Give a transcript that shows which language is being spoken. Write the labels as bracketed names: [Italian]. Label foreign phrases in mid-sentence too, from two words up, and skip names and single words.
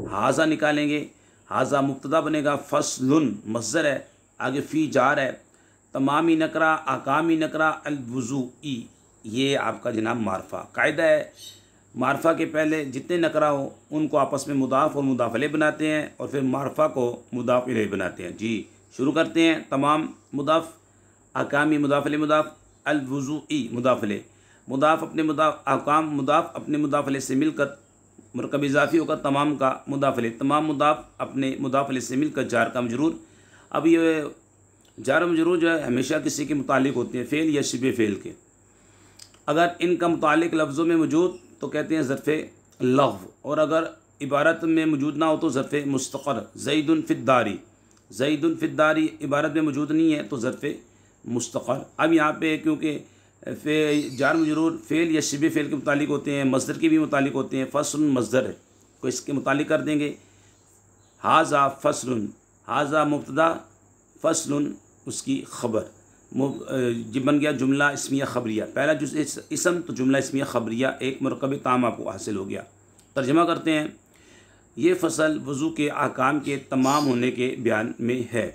[Hindi] हाज़ा निकालेंगे, हाज़ा मुब्तदा बनेगा, फ़स्लुन मज़दर है, आगे फ़ी जार है, तमामी नकरा अकामी नकरा अलवुज़ूई ये आपका जनाब मारफ़ा। कायदा है मारफ़ा के पहले जितने नकरा हो उनको आपस में मुदाफ़ और मुदाफ़ अलैह बनाते हैं और फिर मारफ़ा को मुदाफ़ अलैह बनाते हैं। जी शुरू करते हैं। तमाम मुदाफ़, अकामी मुदाफ़ अलैह मुदाफ़, अलवुज़ूई मुदाफ़ अलैह, मुदाफ़ अपने मुदाफ़, अकाम मुदाफ़ अपने मुदाफ़ अलैह से मिलकर मुरकब इज़ाफ़ी होकर तमाम का मुदाफ़ अलैह, तमाम मुदाफ़ अपने मुदाफ़ अलैह से मिलकर जार का मजरूर। अब ये जार मजरूर जो है हमेशा किसी के मुतालिक होते हैं, फ़ेल या शिबे फ़ेल के। अगर इनका मुतालिक लफ्ज़ों में मौजूद तो कहते हैं ज़र्फ़े लग़्व, और अगर इबारत में मौजूद ना हो तो ज़र्फ़े मुस्तक़र। [Arabic] زيدٌ في الدار, زيدٌ في الدار [Hindi] इबारत में मौजूद नहीं है तो ज़र्फ़े मुस्तक़र। अब यहाँ पे क्योंकि जार मजरूर फ़ेल या शिबे फ़ेल के मुतालिक होते हैं, मज़दर के भी मुतालिक होते हैं। फ़स्लुन मज़दर है को इसके मुतालिक कर देंगे। [Arabic] هذا فصلٌ, [Hindi] हाज़ा मुब्तदा, फ़स्लुन उसकी ख़बर, जब बन गया जुमला इस्मिया ख़बरिया। पहला जुज़ इसम तो जुमला इस्मिया ख़बरिया एक मरकब ताम आपको हासिल हो गया। तर्जमा करते हैं, ये फ़सल वज़ू के अहकाम के तमाम होने के बयान में है।